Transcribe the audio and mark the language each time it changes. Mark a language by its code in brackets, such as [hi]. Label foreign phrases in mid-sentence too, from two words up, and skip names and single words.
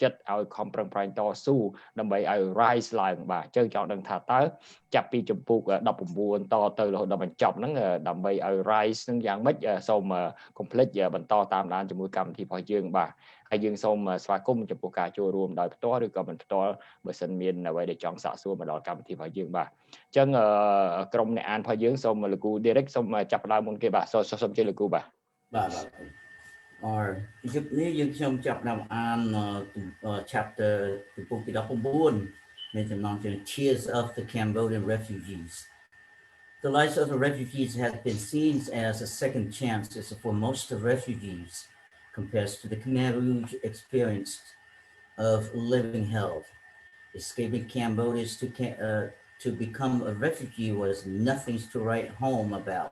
[km] ចិត្តឲ្យខំប្រឹងប្រែងតស៊ូដើម្បីឲ្យ rise ឡើងបាទអញ្ចឹងចង់ដឹងថាតើចាប់ពីជំពូក19តទៅរហូតដល់បញ្ចប់ហ្នឹងដើម្បីឲ្យ rise ហ្នឹងយ៉ាងម៉េចសូម complete បន្តតាមដានជាមួយកម្មវិធីរបស់យើងបាទហើយយើងសូមស្វាគមន៍ចំពោះការចូលរួមដោយផ្ទាល់ឬក៏មិនផ្ទាល់បើសិនមានអ្វីដែលចង់សាកសួរមកដល់កម្មវិធីរបស់យើងបាទអញ្ចឹងក្រុមអ្នកអានរបស់យើងសូមលោកគ្រូ Derrick សូមចាប់ផ្ដើមមុនគេបាទសូមជម្រាបលោកគ្រូបាទ ជំរាបនេះយើងខ្ញុំចាប់ដើមអាន chapter ពីពុកទី19មានចំណងជើង Tears of the Cambodian Refugees. [en] The lives of the refugees has been seen as a second chances for most of refugees compared to the Khmer experience of living hell. Escaping Cambodia to become a refugee was nothing to write home about.